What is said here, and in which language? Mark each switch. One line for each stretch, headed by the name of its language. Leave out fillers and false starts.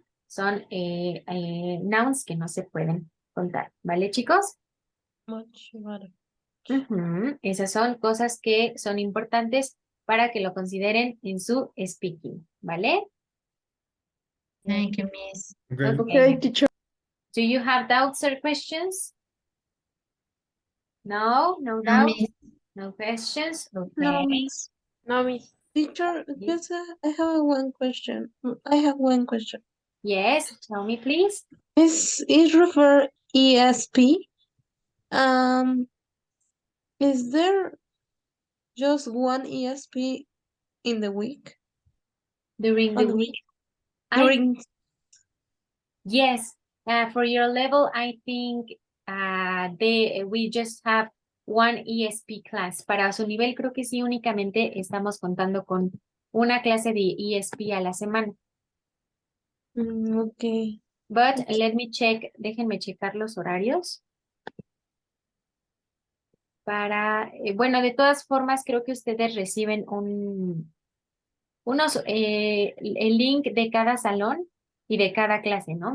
Spanish: Son nouns que no se pueden contar, ¿vale, chicos?
English: Much water.
Spanish: Esas son cosas que son importantes para que lo consideren en su speaking, ¿vale?
English: Thank you, Miss. Okay, teacher. Do you have doubts or questions? No, no doubts, no questions. Okay. No, miss. No, miss. Teacher, yes, I have one question. I have one question. Yes, tell me, please. Is refer ESP. Is there just one ESP in the week? During the week? During Yes, for your level, I think we just have one ESP class.
Spanish: Para su nivel, creo que sí, únicamente estamos contando con una clase de ESP a la semana.
English: Okay. But let me check,
Spanish: déjenme checar los horarios. Bueno, de todas formas, creo que ustedes reciben el link de cada salón y de cada clase, ¿no?